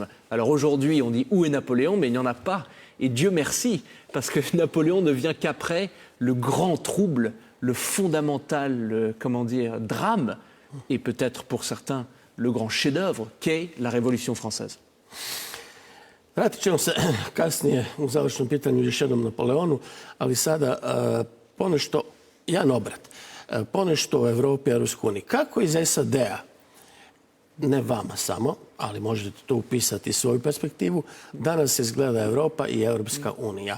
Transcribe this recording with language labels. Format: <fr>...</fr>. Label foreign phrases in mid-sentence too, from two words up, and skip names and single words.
<fr>Alors aujourd'hui, on dit où est Napoléon, mais il n'y en a pas. Et Dieu merci, parce que Napoléon ne vient qu'après le grand trouble, le fondamental, drame, et peut-être pour certains le grand chef-d'œuvre qu'est la Révolution française.</fr> <hr>Vratit ćemo se kasnije u završnom pitanju još jednom Napoleonu, ali sada ponešto, jedan obrat, ponešto u Evropi i Europskoj uniji. Kako iz SAD-a, ne vama samo, ali možete to upisati svoju perspektivu, danas izgleda Evropa i Europska unija?</hr>